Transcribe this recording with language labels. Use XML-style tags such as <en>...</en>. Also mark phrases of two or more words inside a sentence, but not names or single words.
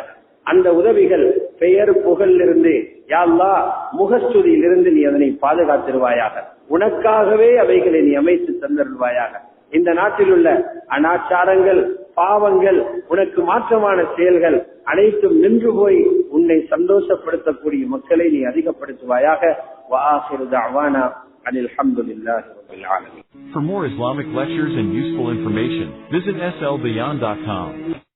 <ta>அந்த உதவிகள் பெயர் புகழிலிருந்து யா அல்லாஹ் முகஸ்துதியிலிருந்து நீ அதனை பாதுகாத்திருவாயாக. உனக்காகவே அவைகளை நீ அமைத்து தந்தருள்வாயாக. இந்த நாட்டில் உள்ள அனாச்சாரங்கள் பாவங்கள் உனக்கு மாற்றமான செயல்கள் அனைத்தும் நின்று போய் உன்னை சந்தோஷப்படுத்தக்கூடிய மக்களை நீ அதிகப்படுத்துவாயாக.</ta> <ar>وآخر دعوانا الحمد لله رب العالمين.</ar> <en>For more Islamic lectures and useful information, visit slbeyond.com.</en>